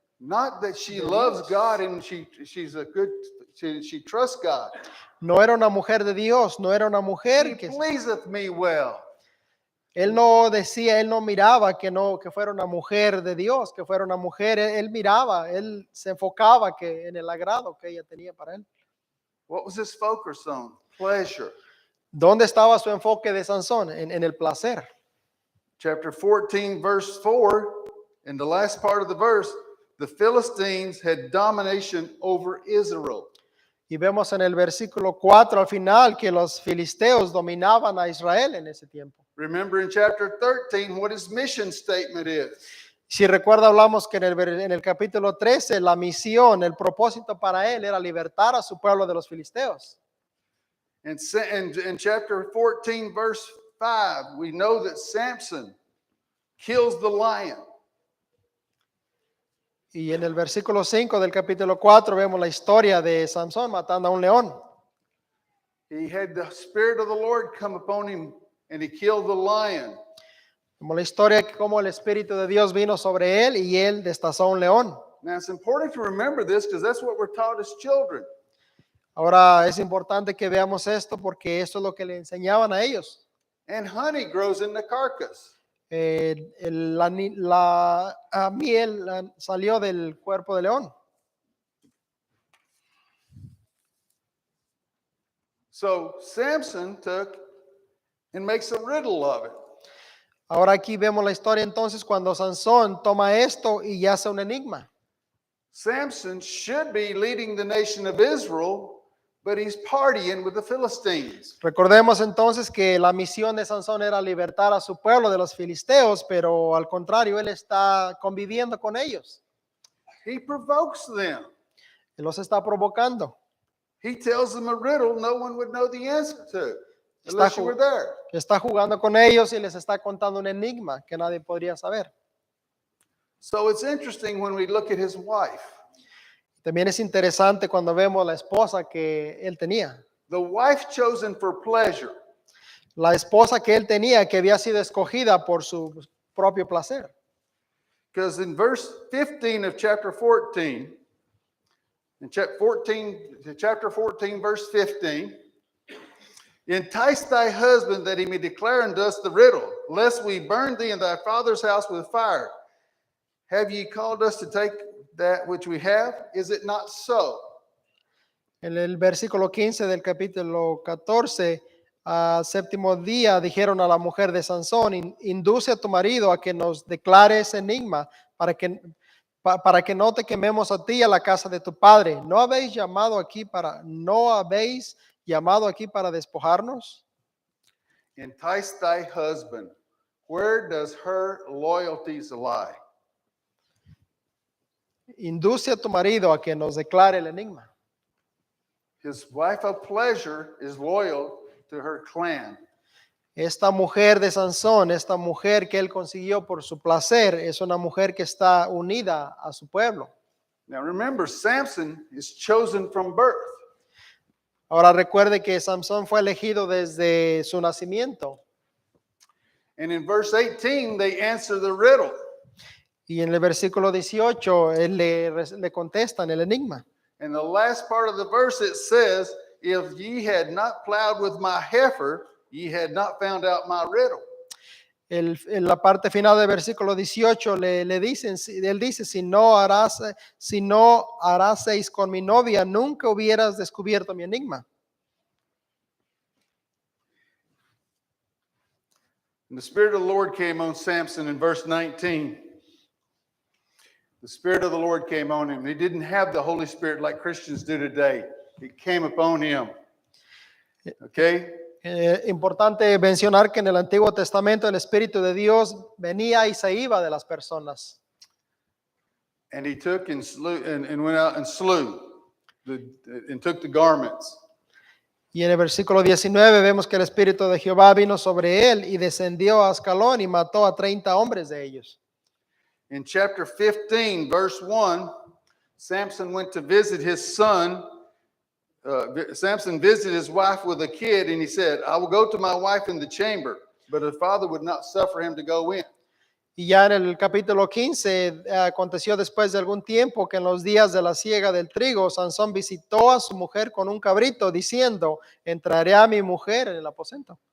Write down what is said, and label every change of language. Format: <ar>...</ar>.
<en>Not that she loves God and she's a good, she trusts God.</en> <es>No era una mujer de Dios, no era una mujer</es> <en>She</en> <es>que</es> <en>pleaseth me well.</en> <es>él no decía, él no miraba que fuera una mujer de Dios, que fuera una mujer, él miraba, él se enfocaba en el agrado que ella tenía para él.</es> <en>What was his focus on? Pleasure.</en> <es>¿Dónde estaba su enfoque de Sansón? En el placer.</es> <en>Chapter 14, verse 4, in the last part of the verse, the Philistines had domination over Israel.</en> <es>Y vemos en el versículo 4 al final que los filisteos dominaban a Israel en ese tiempo.</es> <en>Remember in chapter 13 what his mission statement is.</en> <es>Si recuerda, hablamos que en el capítulo 13 la misión, el propósito para él era libertar a su pueblo de los filisteos.</es> <en>In chapter 14, verse 5, we know that Samson kills the lion.</en> <es>Y en el versículo 5 del capítulo 4 vemos la historia de Sansón matando a un león.</es> <en>He had the Spirit of the Lord come upon him and he killed the lion.</en> <es>Como la historia que como el Espíritu de Dios vino sobre él y él destazó a un león.</es> <en>Now it's important to remember this because that's what we're taught as children.</en> <es>Ahora es importante que veamos esto porque esto es lo que le enseñaban a ellos.</es> <en>And honey grows in the carcass.</en> <es>La miel salió del cuerpo de león.</es> <en>So Samson took and makes a riddle of it.</en> <es>Ahora aquí vemos la historia entonces cuando Sansón toma esto y hace un enigma.</es> <en>Samson should be leading the nation of Israel, but he's partying with the Philistines.</en> <es>Recordemos entonces que la misión de Sansón era libertar a su pueblo de los filisteos, pero al contrario, él está conviviendo con ellos.</es> <en>He provokes them.</en> <es>Él los está provocando.</es> <en>He tells them a riddle no one would know the answer to. unless you were there.</en> <es>Está jugando con ellos y les está contando un enigma que nadie podría saber.</es> <en>So it's interesting when we look at his wife.</en> <es>También es interesante cuando vemos la esposa que él tenía.</es> <en>The wife chosen for pleasure.</en> <es>La esposa que él tenía que había sido escogida por su propio placer.</es> <en>Because in verse 15 of chapter 14, in chapter 14, verse 15, entice thy husband that he may declare unto us the riddle, lest we burn thee in thy father's house with fire. Have ye called us to take that which we have? Is it not so?</en> <es>En el versículo 15 del capítulo 14, séptimo día, dijeron a la mujer de Sansón, induce a tu marido a que nos declare ese enigma para que no te quememos a ti y a la casa de tu padre. ¿No habéis llamado aquí para despojarnos?</es> <en>Entice thy husband. Where does her loyalties lie?</en> <es>Induce a tu marido a que nos declare el enigma.</es> <en>His wife of pleasure is loyal to her clan.</en> <es>Esta mujer de Sansón, esta mujer que él consiguió por su placer, es una mujer que está unida a su pueblo.</es> <en>Now remember, Samson is chosen from birth.</en> <es>Ahora recuerde que Sansón fue elegido desde su nacimiento.</es> <en>And in verse 18, they answer the riddle.</en> <es>Y en el versículo 18, él le contestan el enigma.</es> <en>In the last part of the verse, it says, if ye had not plowed with my heifer, ye had not found out my riddle.</en> <es>En la parte final del versículo 18 le dicen, él dice, si no haraseis con mi novia, nunca hubieras descubierto mi enigma.</es> <en>And the Spirit of the Lord came on Samson in verse 19. The Spirit of the Lord came on him. He didn't have the Holy Spirit like Christians do today. It came upon him. Okay?</en> <es>Importante mencionar que en el Antiguo Testamento el Espíritu de Dios venía y se iba de las personas.</es> <en>And he took and went out and slew and took the garments.</en> <es>Y en el versículo 19 vemos que el Espíritu de Jehová vino sobre él y descendió a Ascalón y mató a 30 hombres de ellos.</es> <en>In chapter 15, verse 1, Samson went to visit his son. Samson visited his wife with a kid, and he said, I will go to my wife in the chamber. But his father would not suffer him to go in.</en> <es>Y ya en el capítulo 15 aconteció después de algún tiempo que en los días de la siega del trigo, Sansón visitó a su mujer con un cabrito diciendo, entraré a mi mujer en el aposento.</es>